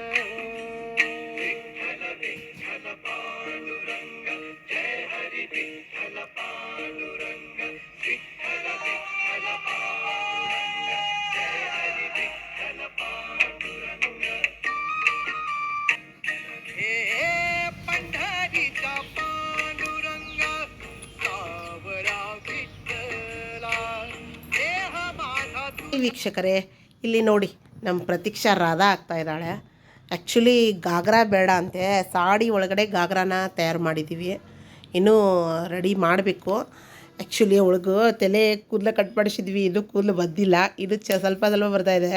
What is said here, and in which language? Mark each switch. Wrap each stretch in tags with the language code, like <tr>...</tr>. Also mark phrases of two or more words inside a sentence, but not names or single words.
<mr>विठ्ठल विठ्ठल पांडुरंग जय हरी विठ्ठल पांडुरंग विठ्ठल विठ्ठल पांडुरंग जय हरी विठ्ठल पांडुरंग. हे पंढरीचा पांडुरंग सावरा विठ्ठला देह माझा.</mr> <kn>ವೀಕ್ಷಕರೇ, ಇಲ್ಲಿ ನೋಡಿ ನಮ್ಮ ಪ್ರತೀಕ್ಷಾ ರಾಧಾ ಆಗ್ತಾ ಇದ್ದಾಳೆ. ಆ್ಯಕ್ಚುಲಿ ಗಾಗ್ರಾ ಬೇಡ ಅಂತೆ, ಸಾಡಿ ಒಳಗಡೆ ಗಾಗ್ರಾನ ತಯಾರು ಮಾಡಿದ್ದೀವಿ. ಇನ್ನೂ ರೆಡಿ ಮಾಡಬೇಕು. ಆ್ಯಕ್ಚುಲಿ ಅವಳಿಗೂ ತಲೆ ಕೂದಲು ಕಟ್ ಮಾಡಿಸಿದ್ವಿ, ಇದು ಕೂದಲು ಬದ್ದಿಲ್ಲ. ಇದು ಸ್ವಲ್ಪ ಬರ್ತಾಯಿದೆ.</kn>